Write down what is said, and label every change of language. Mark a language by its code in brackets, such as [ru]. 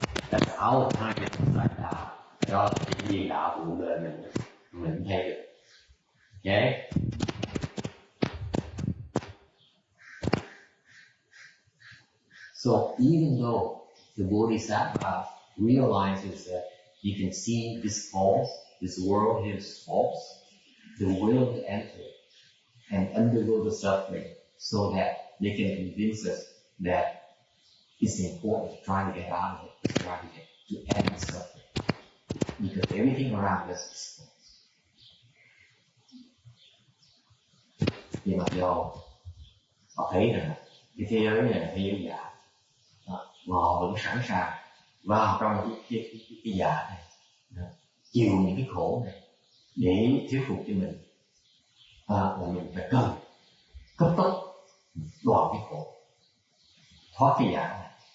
[en] That's our time like that. [vi] Đó là cái gì đạo của đời mình thấy được. [en] Okay. So even though the Bodhisattva realizes that he can see this false, this world is false, the will to enter and undergo the suffering so that they can convince us that it's important to try to get out of it, to try to end the suffering. Because everything around us is false. [vi] Nhưng mà do họ thấy rằng cái thế giới này là thế giới giả, mà họ vẫn sẵn sàng vào trong cái giả này, chịu những cái khổ này để thuyết phục cho mình là mình phải cần cấp tốc đoạn cái khổ, thoát cái giả này.